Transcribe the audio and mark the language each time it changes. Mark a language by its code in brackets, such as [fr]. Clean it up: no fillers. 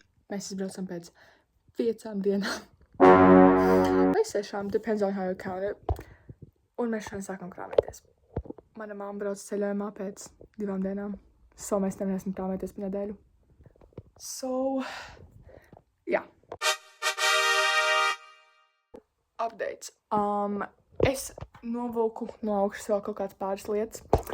[lv] Mēs izbraucam pēc 5 dienām. Vai 6, [en] depends on how you count it. [lv] Un mēs šodien sākam krāmēties. Mana mamma brauc ceļojumā pēc 2 dienām. So mēs nevarēsim krāmēties pa nedēļu. So, jā. Updates. Es novilku no augšas vēl kaut kāds pāris lietas.